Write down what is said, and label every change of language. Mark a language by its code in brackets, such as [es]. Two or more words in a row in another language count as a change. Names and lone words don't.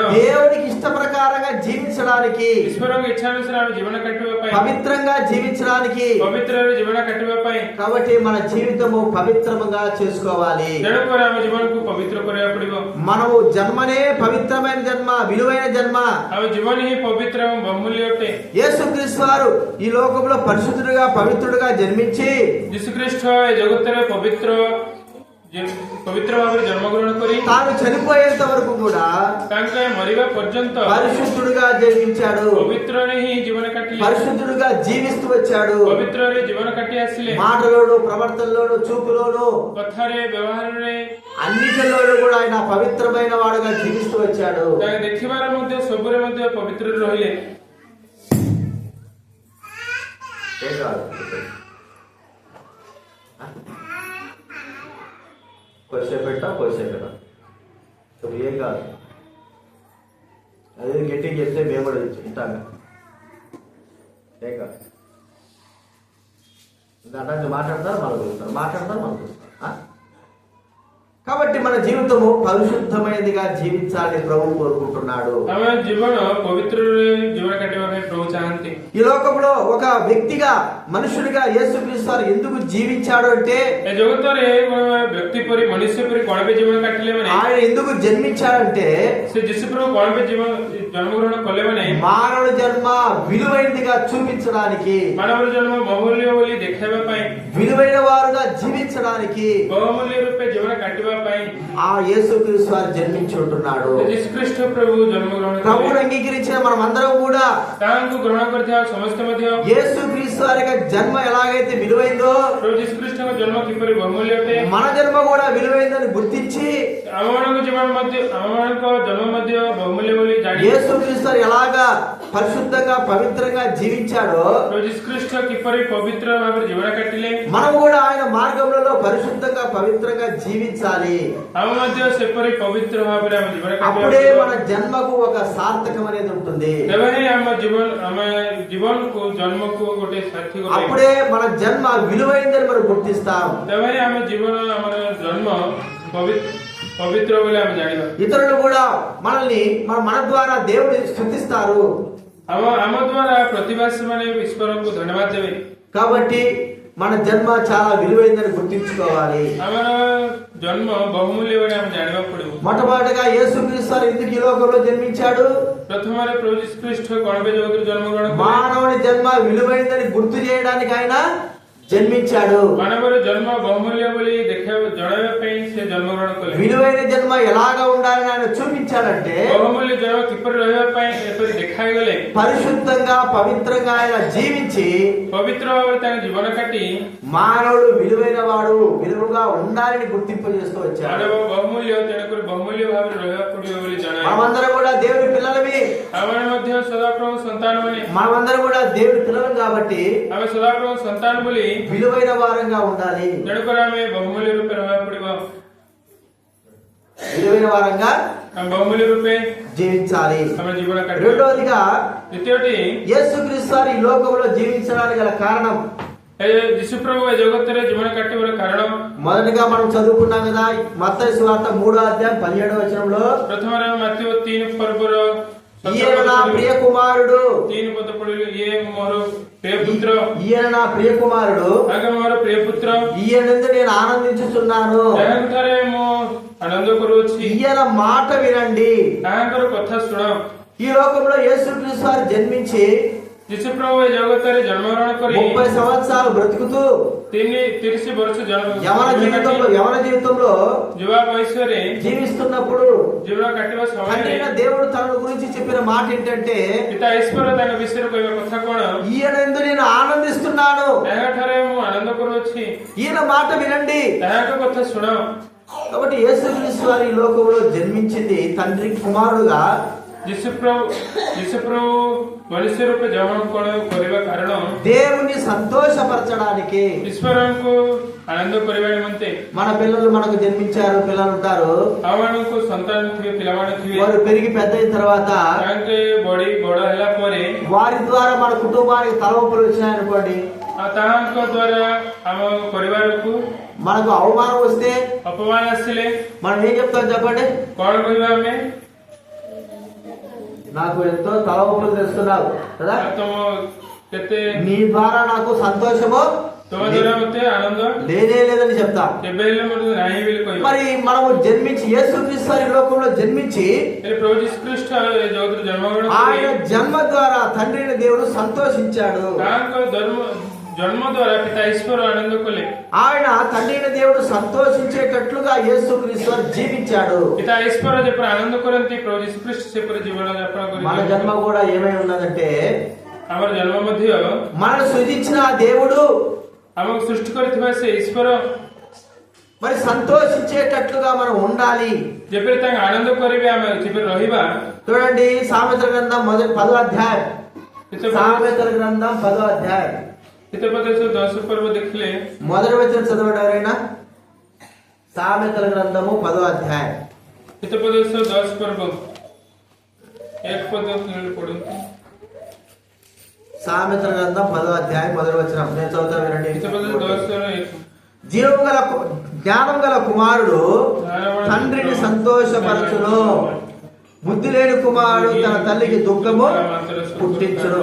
[te] దేవునికి ఇష్ట ప్రకారంగా జీవించడానికి, [or] ଈଶ୍ୱରଙ୍କ ଇଚ୍ଛାନୁସାରେ ଆମେ ଜୀବନ କାଟିବା ପାଇଁ, [te] పవిత్రంగా జీవించడానికి। [or] ପବିତ୍ରରେ ଜୀବନ କାଟିବା ପାଇଁ। [te] కాబట్టి మన జీవితము పవిత్రంగా చేసుకోవాలి। [or] ତେଣୁକରି ଆମ ଜୀବନକୁ ପବିତ୍ର କରିବାକୁ ପଡିବ। [te] మనము జన్మనే పవిత్రమైన జన్మ, విలువైన జన్మ। [or] ଆମ ଜୀବନ ହିଁ ପବିତ୍ର ଏବଂ ବହୁମୂଲ୍ୟ ଅଟେ। [te] యేసుక్రీస్తు వారు ఈ లోకంలో పరిశుద్ధుడుగా పవిత్రుడుగా జన్మించి [or] ଯୀଶୁଖ୍ରୀଷ୍ଟ ଏ ଜଗତରେ ପବିତ୍ର ଭାବରେ ଜନ୍ମଗ୍ରହଣ କରି [te] తాను చనిపోయేంత వరకు కూడా [or] ତାଙ୍କ ମରିବା ପର୍ଯ୍ୟନ୍ତ [te] పరిశుద్ధుడుగా జన్మించాడు, [or] ପବିତ୍ରରେ ହିଁ ଜୀବନ କାଟିଲେ, [te] పరిశుద్ధుడుగా జీవిస్తూ వచ్చాడు। [or] ପବିତ୍ରରେ ଜୀବନ କାଟି ଆସିଲେ। [te] మాటలోను, ప్రవర్తనలోను, చూపులోను, [or] କଥାରେ ବ୍ୟବହାରରେ [te] అన్నిటిలోనూ కూడా ఆయన పవిత్రమైన వాడుగా జీవిస్తూ వచ్చాడు। [or] ତାଙ୍କ ଦେଖିବାର ମଧ୍ୟ ସବୁରେ ମଧ୍ୟ ପବିତ୍ରରେ ରହିଲେ। [te] కొద్దిసేపెట్టా ఇప్పుడు ఏం కాదు, అదే గట్టిగా చెప్తే మేము కూడా వింటాం, ఏం కాదు। అంటే మాట్లాడతారు మనకు చూస్తారు। కాబట్టి మన జీవితము పరిశుద్ధమైనదిగా జీవించాలని ప్రభు కోరుకుంటున్నాడు। [or] ଆମ ଜୀବନ ପବିତ୍ରରେ ଜୀବନ କାଟିବା ପାଇଁ ପ୍ରଭୁ ଚାହାନ୍ତି। [te] ఈ లోకంలో ఒక వ్యక్తిగా, మనుషుడిగా యేసుక్రీస్తు వారు ఎందుకు జీవించాడు అంటే, [or] ଏ ଜଗତରେ ବ୍ୟକ୍ତି ପରି ମନୁଷ୍ୟ ପରି କଣ ପାଇଁ ଜୀବନ କାଟିଲେ ମାନେ, [te] ఆయన ఎందుకు జన్మించాడంటే, [or] ସେ ଯୀଶୁ ପ୍ରଭୁ କଣ ପାଇଁ ଜନ୍ମଗ୍ରହଣ କଲେ ମାନେ, [te] మానవ జన్మ విలువైనదిగా చూపించడానికి, [or] ମାନବର ଜନ୍ମ ବହୁମୂଲ୍ୟ ବୋଲି ଦେଖାଇବା ପାଇଁ, [te] విలువైన వారుగా జీవించడానికి [or] ବହୁମୂଲ୍ୟ ରୂପେ ଜୀବନ କାଟିବା ପାଇଁ [te] ఆ యేసుక్రీస్తు వారు జన్మించి ఉంటున్నాడు। [or] ଯୀଶୁଖ୍ରୀଷ୍ଟ ପ୍ରଭୁ ଜନ୍ମଗ୍ରହଣ [te] ప్రభువును [or] କଲେ। [te] అంగీకరించిన మనం అందరం కూడా [or] ତାହାଙ୍କୁ ଗ୍ରହଣ କରିଥିବା ସମସ୍ତେ ମଧ୍ୟ [te] యేసుక్రీస్తు వారి యొక్క జన్మ ఎలాగైతే విలువైందో, [or] ପ୍ରଭୁ ଯୀଶୁଖ୍ରୀଷ୍ଟଙ୍କ ଜନ୍ମ କିପରି ବହୁମୂଲ୍ୟ ଅଟେ, [te] మన జన్మ కూడా విలువైందని గుర్తించి [or] ଆମମାନଙ୍କ ଜୀବନ ମଧ୍ୟ ଆମମାନଙ୍କ ଜନ୍ମ ମଧ୍ୟ ବହୁମୂଲ୍ୟ ବୋଲି ଜାଣି [te] యేసుక్రీస్తు వారు ఎలాగా పరిశుద్ధంగా పవిత్రంగా జీవించాడో, [or] ପ୍ରଭୁ ଯୀଶୁଖ୍ରୀଷ୍ଟ କିପରି ପବିତ୍ର ଭାବରେ ଜୀବନ କାଟିଲେ, [te] మనం కూడా ఆయన మార్గంలో పరిశుద్ధంగా పవిత్రంగా జీవించాలి। [or] ଆମେ ମଧ୍ୟ ସେପରି ପବିତ୍ର ଭାବରେ ଆମ ଜୀବନ [te] అప్పుడే [or] କାଟିବା। [te] మన జన్మకు ఒక సార్థకం అనేది ఉంటుంది। [or] ତେବେ ହିଁ ଆମ ଜୀବନକୁ ଜନ୍ମକୁ ଗୋଟେ ସାର୍ଥକ ପାଇବ। [te] అప్పుడే మన జన్మ విలువైందని మనం గుర్తిస్తాం। [or] ତେବେ ହିଁ ଆମ ଜୀବନ ଆମର ଜନ୍ମ పవిత్ర ବୋଲି ଆମେ ଜାଣିବା। [te] ఇతరులు కూడా మనల్ని మన ద్వారా దేవుడిని స్తుతిస్తారు। [or] ଆମ ଦ୍ୱାରା ପ୍ରତିବାସୀ ମାନେ ଈଶ୍ୱରଙ୍କୁ ଧନ୍ୟବାଦ ଦେବେ। [te] కాబట్టి మన జన్మ చాలా విలువైందని గుర్తించుకోవాలి। [or] ଆମର ଜନ୍ମ ବହୁମୂଲ୍ୟ ବୋଲି ଆମେ ଜାଣିବାକୁ ପଡିବ। [te] మొట్టమొదటిగా యేసుక్రీస్తు వారు ఎందుకు ఈ లోకంలో జన్మించాడు? [or] ପ୍ରଥମରେ ପ୍ରଭୁ ଯୀଶୁଖ୍ରୀଷ୍ଟ କଣ ପାଇଁ ଜଗତରେ ଜନ୍ମଗ୍ରହଣ କଲେ? [te] మానవుని జన్మ విలువైందని గుర్తు చేయడానికి ఆయన జన్మించాడు. [or] ମାନବର ଜନ୍ମ ବହୁମୂଲ୍ୟ ବୋଲି ଦେଖିବା ଜଣାଇବା ପାଇଁ ସେ ଜନ୍ମଗ୍ରହଣ କଲେ। [te] విలువైన జన్మ ఎలాగా ఉండాలని ఆయన చూపించాడంటే [or] ବହୁମୂଲ୍ୟ ଜନ୍ମ କିପରି ରହିବା ପାଇଁ ଏପରି ଦେଖାଗଲେ [te] పరిశుద్ధంగా పవిత్రంగా ఆయన జీవించి [or] ପବିତ୍ର ଭାବରେ ତାଙ୍କ ଜୀବନ କାଟି [te] మానవుడు విలువైన వాడు విలువగా ఉండాలని గుర్తింపు చేస్తూ వచ్చాడు. [or] ମାନବ ବହୁମୂଲ୍ୟ ତେଣୁକରି ବହୁମୂଲ୍ୟ ଭାବରେ ରହିବାକୁ ପଡିବ ବୋଲି ଜଣାଏ। [te] మనమందరం కూడా దేవుని పిల్లలమే, [or] ଆମେ ମଧ୍ୟ ସଦାପ୍ରଭୁ ସନ୍ତାନ ମାନେ [te] మనమందరం కూడా దేవుని పిల్లలు కాబట్టి [or] ଆମେ ସଦାପ୍ରଭୁ ସନ୍ତାନ ବୋଲି [te] విలువైన వారంగా ఉండాలి. [or] ତେଣୁକରି ଆମେ ବହୁମୂଲ୍ୟ ରୂପେ ରହିବାକୁ ପଡିବ। [te] విలువైన వారంగా [or] ଆମେ ବହୁମୂଲ୍ୟ ରୂପେ [te] జీవించాలి. [or] ଆମେ ଜୀବନ କାଟିବା। [te] రెండవదిగా [or] ଦ୍ୱିତୀୟଟି [te] యేసుక్రీస్తు వారు ఈ లోకంలో జీవించడానికి గల కారణం, [or] ଯୀଶୁ ପ୍ରଭୁ ଏ ଜଗତରେ ଜୀବନ କାଟିବାର କାରଣ [te] మొదటిగా మనం చదువుకున్నాం కదా మత్తయి సువార్త 3:17 [or] ପ୍ରଥମରେ ମାଥିବ 3 ପର୍ବର [te] ఈయన నా ప్రియ కుమారుడు, [or] 3 ପଦ ପଢିଲେ ଇଏ ମୋର ପ୍ରିୟ ପୁତ୍ର, [te] ఈయన నా ప్రియ కుమారుడు, [or] ତାଙ୍କେ ମୋର ପ୍ରିୟ పుତ୍ର, [te] ఈయనందు నేను ఆనందించుచున్నాను, [or] ତାହାଙ୍କରେ ମୁଁ ଆନନ୍ଦ କରୁଅଛି, [te] ఈయన మాట వినండి. [or] ତାହାଙ୍କର କଥା ଶୁଣ। [te] ఈ లోకంలో యేసుక్రీస్తు వారు జన్మించి [or] ଯୀଶୁ ପ୍ରଭୁ ଏ ଜଗତରେ ଜନ୍ମଗ୍ରହଣ କରି [te] 30 సంవత్సరాలు బ్రతుకుతూ [or] 30 ବର୍ଷ [te] యవన జీవితంలో [or] ଯୁବା ବୟସରେ [te] జీవిస్తున్నప్పుడు [or] ଜୀବନ କାଟିବା ସମୟରେ [te] తండ్రైన దేవుడు తన గురించి చెప్పిన మాట ఏంటంటే [or] ପିତା ଈଶ୍ୱର ତାଙ୍କ ବିଷୟରେ କହିବା କଥା କଣ? [te] ఈయనందు నేను ఆనందిస్తున్నాను, [or] ତାହାଠାରେ ମୁଁ ଆନନ୍ଦ କରୁଅଛି, [te] ఈయన మాట వినండి. [or] ତାହାଙ୍କ କଥା ଶୁଣ। [te] కాబట్టి యేసుక్రీస్తు వారు ఈ లోకంలో జన్మించింది తండ్రి కుమారుడుగా. [or] ଯୀଶୁ ପ୍ରଭୁ ମନୁଷ୍ୟ ରୂପେ ଜନ୍ମଗ୍ରହଣ କରିବା କାରଣ [te] దేవుని సంతోషపరచడానికి, [or] ଈଶ୍ୱରଙ୍କୁ ଆନନ୍ଦ କରିବା ନିମନ୍ତେ। [te] మన పిల్లలు మనకు జన్మించారు, పిల్లలు ఉంటారు, [or] ଆମମାନଙ୍କୁ ସନ୍ତାନ ଥିବେ, ପିଲାମାନେ ଥିବେ, [te] వారు పెరిగి పెద్ద అయిన తర్వాత [or] ତାଙ୍କେ ବଡ ହେଲା ପରେ [te] వారి ద్వారా మన కుటుంబానికి తలవంపులు వచ్చినాయనుకోండి, [or] ତାହାଙ୍କ ଦ୍ୱାରା ଆମ ପରିବାରକୁ [te] మనకు అవమానం వస్తే [or] ଅପମାନ ଆସିଲେ [te] మనం ఏం చెప్తాం చెప్పండి? [or] କଣ କହିବା ଆମେ? [te] నాకు ఎంతో తలవంపులు తెస్తున్నావు కదా, [or] ତମ କେତେ [te] నీ ద్వారా నాకు సంతోషము [or] ତମ ଦ୍ୱାରା ମତେ ଆନନ୍ଦ [te] లేనే లేదని చెప్తాం. [or] କେବେ ହେଲେ ମୋତେ ନାହିଁ ବୋଲି କହିବା। [te] మరి మనము జన్మించి యేసుక్రీస్తు వారి లోకంలో జన్మించి [or] ହେଲେ ପ୍ରଭୁ ଯୀଶୁ ଖ୍ରୀଷ୍ଟ ଏ ଜଗତରେ ଜନ୍ମଗ୍ରହଣ [te] ఆయన [or] କରି [te] జన్మ ద్వారా తండ్రిని దేవుడు సంతోషించాడు. [or] ତାଙ୍କ ଜନ୍ମ ଦ୍ୱାରା ପିତା ଈଶ୍ୱର ଆନନ୍ଦ କଲେ। [te] ఆయన తండ్రిన దేవుడు సంతోషించేటట్లుగా యేసుక్రీస్తు వారు జీవించాడు. [or] ପିତା ଈଶ୍ୱର ଯେପରି ଆନନ୍ଦ କରନ୍ତି ପ୍ରଭୁ ଯୀଶୁ ଖ୍ରୀଷ୍ଟ ସେପରି ଜୀବନ ଯାପନ [te] మన [or] କରି [te] జన్మ కూడా ఏమై ఉన్నదంటే [or] ଆମର ଜନ୍ମ ମଧ୍ୟ [te] మనల్ని సృజించిన ఆ దేవుడు [or] ଆମକୁ సృష్టి କରିଥିବା ସେ ଈଶ୍ୱର [te] మరి సంతోషించేటట్లుగా మనం ఉండాలి. [or] ଯେପରି ତାଙ୍କ ଆନନ୍ଦ କରିବେ ଆମେ ଯେପରି ରହିବା। [te] చూడండి సామెతల గ్రంథం 10వ అధ్యాయం, సామెతల గ్రంథం 10వ అధ్యాయం [or] ହିତୋପଦେଶ 10 ପର୍ବ ଦେଖିଲେ [te] మొదటి వచనం చదవండి ఎవరైనా. సామెతల గ్రంథము 10వ అధ్యాయం [or] ହିତୋପଦେଶ 10 ପର୍ବ 1 ପଦ ପଢନ୍ତୁ। [te] సామెతల గ్రంథం 10వ అధ్యాయం మొదటి వచనం నేను చదువుతా వినండి. [or] ହିତୋପଦେଶ 10 [te] జ్ఞానం గల కుమారుడు తండ్రిని సంతోషపరచును, బుద్ధి లేని కుమారుడు తన తల్లికి దుఃఖము పుట్టించును.